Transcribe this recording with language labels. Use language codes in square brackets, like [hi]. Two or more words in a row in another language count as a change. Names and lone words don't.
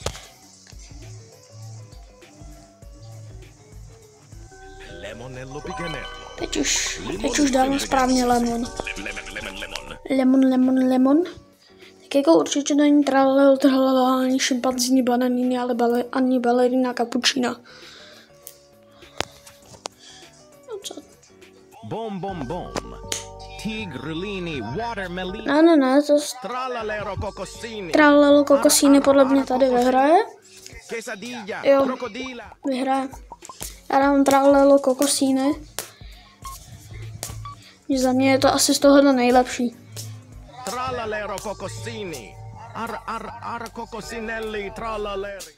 [cs] Lemonello picanello. Teď už dávám správně lemon. Lemon. Lemon. Tak jako určitě to není tralala ani šimpanzíny bananiny, ale ani balerina cappuccina. No co? Bom. Tigrulini watermelon. Ne, to Tralalero cocosini. tralalo kokosíny podle mě tady vyhraje. Quesadilla. Jo. Crocodila. Vyhraje. Já dám tralalo kokosíny. Za mě je to asi z tohohle nejlepší. Tralalero cocosini. Ar cocosinelli trallaleri.